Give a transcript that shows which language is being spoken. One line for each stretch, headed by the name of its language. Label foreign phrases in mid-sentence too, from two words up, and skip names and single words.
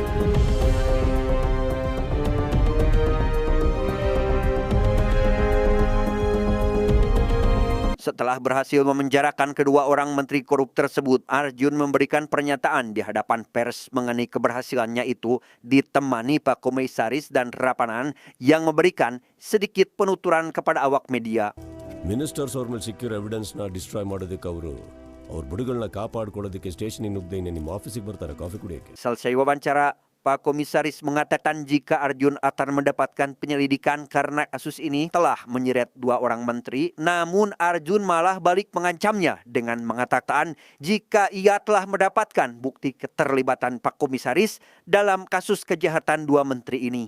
Indonesian: Setelah berhasil memenjarakan kedua orang menteri korup tersebut, Arjun memberikan pernyataan di hadapan pers mengenai keberhasilannya itu ditemani Pak Komisaris dan Rapanan yang memberikan sedikit penuturan kepada awak media.
Kannada: ಮಿನಿಸ್ಟರ್ಸ್ ಅವ್ರ ಮೇಲೆ ಸಿಕ್ಕಿರೋ
English: evidence destroy
Kannada: ಮಾಡೋದಕ್ಕೆ ಅವರು ಅವ್ರ ಬುಡಗಳನ್ನ ಕಾಪಾಡ್ಕೊಳ್ಳೋದಕ್ಕೆ ಸ್ಟೇಷನಿಗೆ ನುಗ್ಗದೇನೆ ನಿಮ್ಮ ಆಫೀಸಿಗೆ ಬರ್ತಾರೆ ಕಾಫಿ ಕುಡಿಯೋಕ್ಕೆ.
Indonesian: Selesai wawancara, Pak Komisaris mengatakan jika Arjun akan mendapatkan penyelidikan karena kasus ini telah menyeret 2 orang menteri, namun Arjun malah balik mengancamnya dengan mengatakan jika ia telah mendapatkan bukti keterlibatan Pak Komisaris dalam kasus kejahatan 2 menteri ini.